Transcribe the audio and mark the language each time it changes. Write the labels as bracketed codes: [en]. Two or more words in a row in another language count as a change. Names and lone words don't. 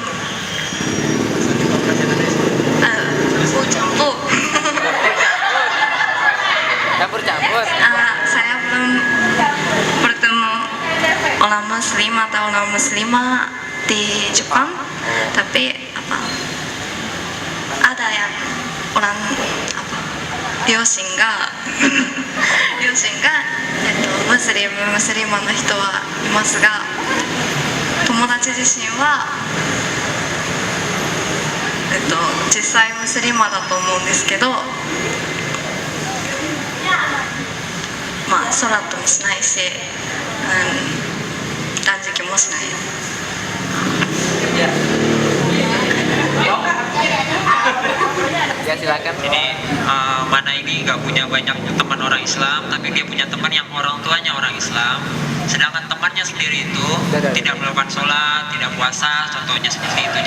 [id] Campur-campur. saya belum bertemu orang muslim atau non muslimah di Jepang, tapi apa ada yang orang apa [ja] 両親がムスリマの人はいますが、友達自身は、実際ムスリマだと思うんですけど、まあソラットもしないし、断食もしない。 [id] Ya silakan. Ini mana ini nggak punya banyak teman orang Islam, tapi dia punya teman yang orang tuanya orang Islam. Sedangkan temannya sendiri itu tidak melakukan sholat, tidak puasa, contohnya seperti itu.